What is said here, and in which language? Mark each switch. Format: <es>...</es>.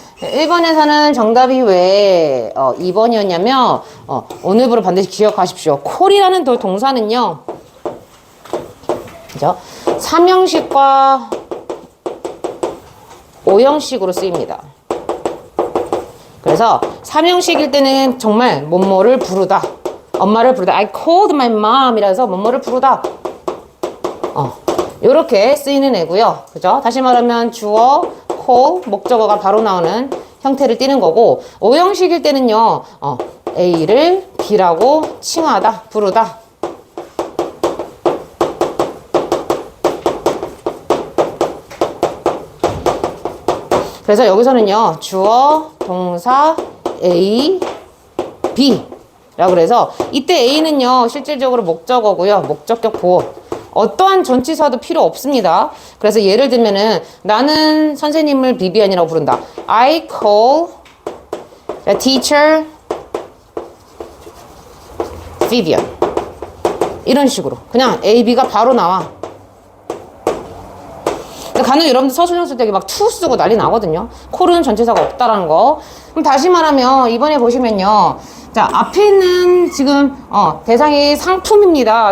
<ko>1번에서는 정답이 왜 2번이었냐면 오늘부로 반드시 기억하십시오. 콜이라는 동사는요. 그죠? 3형식과 5형식으로 쓰입니다. 그래서 3형식일 때는 정말 뭐뭐를 부르다. 엄마를 부르다.</ko> <en>I called my mom</en> <ko>이라서 뭐뭐를 부르다. 요렇게 쓰이는 애고요. 그죠? 다시 말하면 주어, call, 목적어가 바로 나오는 형태를 띠는 거고 5형식일 때는요. A를 B라고 칭하다, 부르다. 그래서 여기서는요. 주어, 동사, A, B 라고 그래서 이때 A는요. 실질적으로 목적어고요. 목적격 보호. 어떠한 전치사도 필요 없습니다. 그래서 예를 들면은 나는 선생님을 비비안이라고 부른다.</ko> <en>I call the teacher Vivian.</en> <ko>이런 식으로 그냥 A, B가 바로 나와. 간혹 여러분들 서술형 쓸 때 막 to 쓰고 난리 나거든요. call은 전치사가 없다라는 거. 그럼 다시 말하면 이번에 보시면요. 자, 앞에 있는 지금 대상이 상품입니다.</ko>